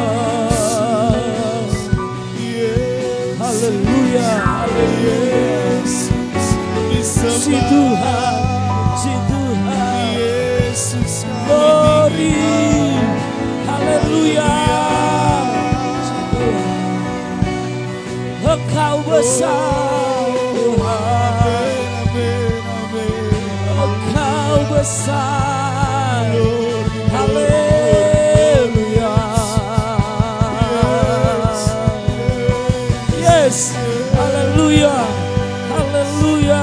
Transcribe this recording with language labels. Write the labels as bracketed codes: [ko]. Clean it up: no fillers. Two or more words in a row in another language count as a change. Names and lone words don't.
[id] Haleluya, haleluya. Si Tuhan, si Tuhan. [en] Glory, haleluya. [id] Si Tuhan. Engkau besar Tuhan, Engkau besar. Haleluya. Yes, haleluya, haleluya.